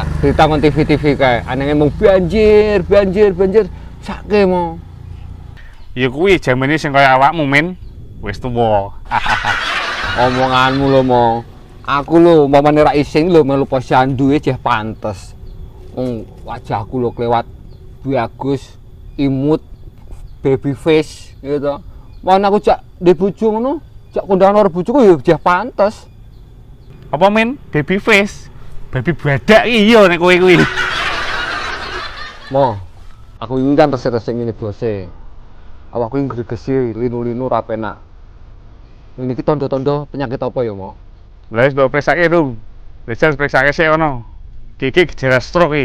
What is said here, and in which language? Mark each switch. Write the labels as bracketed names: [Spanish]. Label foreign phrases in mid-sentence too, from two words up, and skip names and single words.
[Javanese] Berita nang TV-TV kae, anenge mung banjir, sake mo. Ya kuwi jamane sing kaya awakmu men. Wis tuwa. Omonganmu lho mo. Aku lho umpamane ra isin lho melu posyandu jeh pantes. Wajahku lho kelewat bagus, imut, [English] baby face gitu. [Javanese] Mana aku jak di bojo ngono, jak kondangan karo bojoku ya jeh pantes. Apa men? [English] Baby face? [Javanese] Baby badak iya nek kowe kuwi. Mo, [Indonesian] aku ini kan [Javanese] resik-resik ngene bose. Awakku iki gregesi, linu-linu ra penak. Ini ki tondo-tondo penyakit apa ya, Mo? Lah wis mbok preksake dong. Wis preksake sik ono. Iki gejala stroke iki.